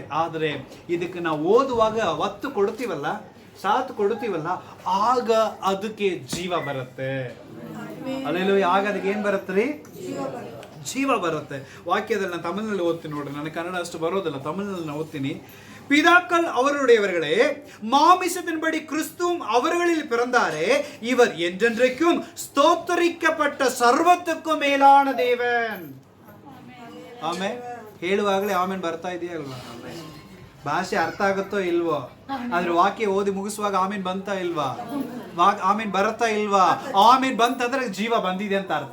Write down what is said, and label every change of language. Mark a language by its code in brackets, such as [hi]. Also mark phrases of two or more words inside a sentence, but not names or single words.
[kn] ಆದರೆ ಇದಕ್ಕೆ ನಾವು ಓದುವಾಗ ಒತ್ತು ಕೊಡ್ತೀವಲ್ಲ, ಸಾಥ್ ಕೊಡ್ತೀವಲ್ಲ, ಆಗ ಅದಕ್ಕೆ ಜೀವ ಬರುತ್ತೆ. ಅಲ್ಲೆಲ್ಲೂಯ್ಯ. ಆಗ ಅದಕ್ಕೆ ಏನ್ ಬರುತ್ತೆ? ಜೀವ ಬರುತ್ತೆ. ವಾಕ್ಯದಲ್ಲಿ ನಾನು ತಮಿಳಿನಲ್ಲಿ ಓದ್ತೀನಿ ನೋಡ್ರಿ, ನನಗೆ ಕನ್ನಡ ಅಷ್ಟು ಬರೋದಿಲ್ಲ, ತಮಿಳಿನಲ್ಲಿ ನಾನು ಓದ್ತೀನಿ. [ta] பிதாக்கள் அவருடையவர்களே, மாமிசத்தின்படி கிறிஸ்துவும் அவர்களில் பிறந்தாரே, இவர் என்றென்றைக்கும் ஸ்தோத்தரிக்கப்பட்ட சர்வத்துக்கும் மேலான தேவன். [kn] ಆಮೇನ್. ಹೇಳುವಾಗಲೇ ಆಮೇನ್ ಬರ್ತಾ ಇದೆಯಾ ಅಲ್ವಾ? ಭಾಷೆ ಅರ್ಥ ಆಗುತ್ತೋ ಇಲ್ವೋ? ಆದ್ರೆ ವಾಕ್ಯ ಓದಿ ಮುಗಿಸುವಾಗ ಆಮೇನ್ ಬಂತಾ ಇಲ್ವಾ? ಆಮೇನ್ ಬರುತ್ತಾ ಇಲ್ವಾ? ಆಮೇನ್ ಬಂತಂದ್ರೆ ಜೀವ ಬಂದಿದೆ ಅಂತ ಅರ್ಥ.